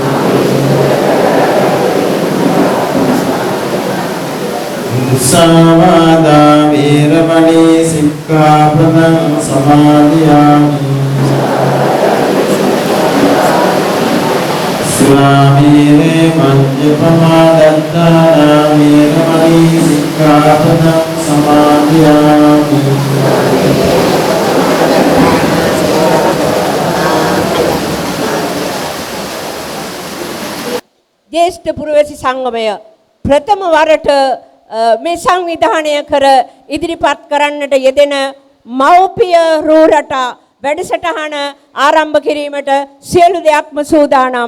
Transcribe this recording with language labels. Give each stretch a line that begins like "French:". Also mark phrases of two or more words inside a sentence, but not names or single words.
Pali: Musāvādā vīramani sikkhapadam samadhiyāmi Sāmīre maññapamādattārā vīramani sikkhapadam samadhiyāmi
Sinhala: ජ්‍යෙෂ්ඨ පුරවැසි සංගමය ප්‍රථම වරට මේ සංවිධානය කර ඉදිරිපත් කරන්නට යෙදෙන මව්පිය රූ රටා වැඩසටහන ආරම්භ කිරීමට සියලු දෙයක්ම සූදානම්.